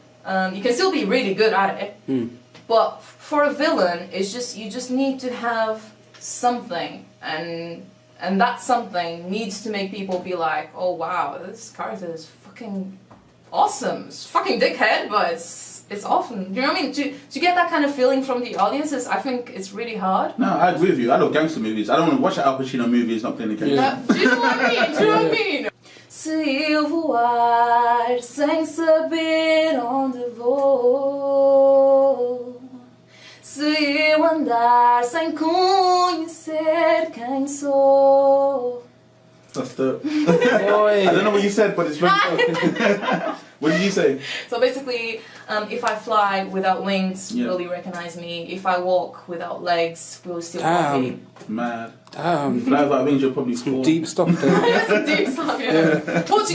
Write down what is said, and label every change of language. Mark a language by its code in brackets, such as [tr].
[en] You can still be really good at it, but for a villain, it's just you just need to have something, and that something needs to make people be like, oh wow, this character is fucking awesome. It's fucking dickhead, but it's awesome. Do you know what I mean? To get that kind of feeling from the audiences, I think it's really hard. No, I agree with you. I love gangster movies. I don't want to watch an Al Pacino movie. It's not playing the gangster. Do you know what I mean? Do you know what I mean? [pt] Se eu voar sem saber onde vou, se eu andar sem conhecer quem sou. [en] That's the. I don't know what you said, but it's very good. What did you say? So basically, if I fly without wings, Yeah. will you recognize me? If I walk without legs, will you still know me? Mad. Damn. Fly without wings, you'll probably fall. Deep stuff there. That's a deep stuff, yeah. Portuguese,